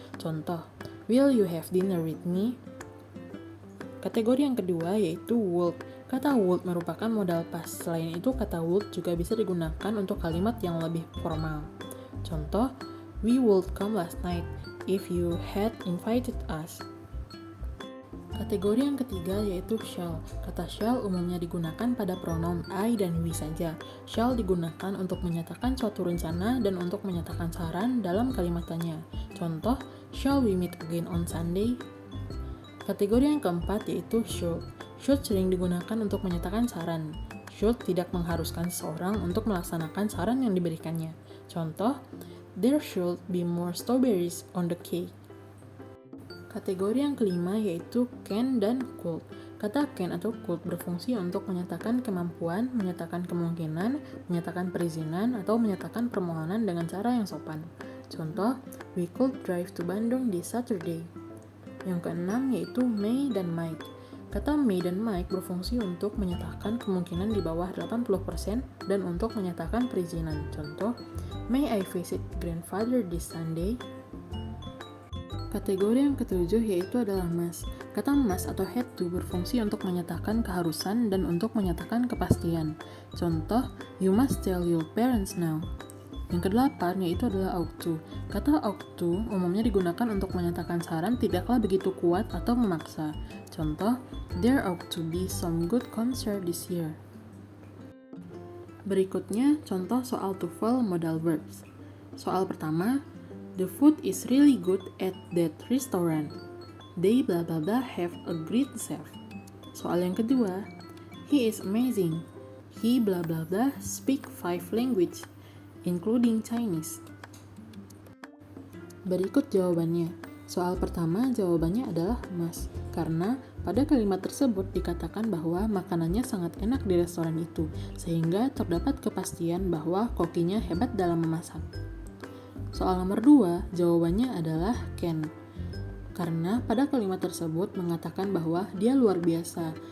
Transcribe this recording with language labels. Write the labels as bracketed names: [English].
[English] Contoh, will you have dinner with me? [Indonesian] Kategori yang kedua yaitu would. Kata would merupakan modal pas. Selain itu, kata would juga bisa digunakan untuk kalimat yang lebih formal. [English] Contoh, we would come last night if you had invited us. [Indonesian] Kategori yang ketiga yaitu shall. Kata shall umumnya digunakan pada pronoun I dan we saja. Shall digunakan untuk menyatakan suatu rencana dan untuk menyatakan saran dalam kalimat tanya. [English] Contoh, shall we meet again on Sunday? [Indonesian] Kategori yang keempat yaitu should. Should sering digunakan untuk menyatakan saran. Should tidak mengharuskan seseorang untuk melaksanakan saran yang diberikannya. [English] Contoh, there should be more strawberries on the cake. [Indonesian] Kategori yang kelima yaitu can dan could. Kata can atau could berfungsi untuk menyatakan kemampuan, menyatakan kemungkinan, menyatakan perizinan, atau menyatakan permohonan dengan cara yang sopan. [English] Contoh, we could drive to Bandung this Saturday. [Indonesian] Yang keenam yaitu may dan might. Kata may dan might berfungsi untuk menyatakan kemungkinan di bawah 80% dan untuk menyatakan perizinan. [English] Contoh, may I visit grandfather this Sunday? [Indonesian] Kategori yang ketujuh yaitu adalah must. Kata must atau had to berfungsi untuk menyatakan keharusan dan untuk menyatakan kepastian. [English] Contoh, you must tell your parents now. [Indonesian] Yang kedelapan yaitu adalah ought to. Kata ought to umumnya digunakan untuk menyatakan saran tidaklah begitu kuat atau memaksa. [English] Contoh, there ought to be some good concert this year. [Indonesian] Berikutnya contoh soal TOEFL modal verbs. Soal pertama, [English] the food is really good at that restaurant. They blah blah blah have a great chef. [Indonesian] Soal yang kedua, [English] he is amazing. He blah blah blah speak 5 languages, including Chinese. [Indonesian] Berikut jawabannya. Soal pertama jawabannya adalah must, karena pada kalimat tersebut dikatakan bahwa makanannya sangat enak di restoran itu, sehingga terdapat kepastian bahwa kokinya hebat dalam memasak. Soal nomor 2, jawabannya adalah can. Karena pada kalimat tersebut mengatakan bahwa dia luar biasa.